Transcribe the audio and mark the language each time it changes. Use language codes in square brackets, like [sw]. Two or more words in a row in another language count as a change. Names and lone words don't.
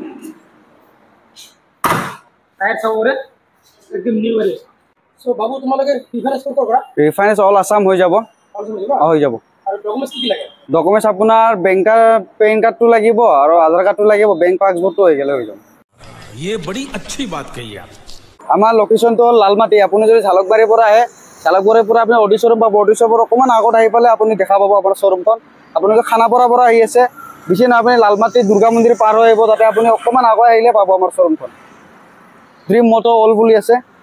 [as] টায়াৰ চাব পাৰে, একদম নিউ গাড়ী। চ' বাবু তোমালোকে ৰিফাইনেন্স ক'ৰ পৰা? ৰিফাইনেন্স অল আছাম হৈ যাব, হৈ যাব। আৰু ডকুমেণ্টছ কি লাগে? ডকুমেণ্টছ আপোনাৰ পেন কাৰ্ডটো লাগিব আৰু আধাৰ কাৰ্ডটো লাগিব, বেংক পাছবুকটো হৈ গ'লে হৈ যাব। [hi] ये बड़ी अच्छी बात कही आप। [as] আমাৰ লোকেশ্যনটো হ'ল লালমাটি। আপুনি যদি জালুকবাৰীৰ পৰা আহে, জালুকবাৰীৰ পৰা আপুনি অডি শ্বৰুম পাব, অডি শ্বৰুমৰ অকণমান আগত আহি পালে আপুনি দেখা পাব আপোনাৰ শ্বৰুমখন। আপোনালোকে খানাপাৰাৰ পৰা আহি আছে, বেছি নহয় আপুনি লালমাটি দুৰ্গা মন্দিৰ পাৰ হৈ আহিব, তাতে আপুনি অকণমান আগুৱাই আহিলে পাব আমাৰ শ্বৰুমখন। ড্ৰিম মটো অল বুলি আছে।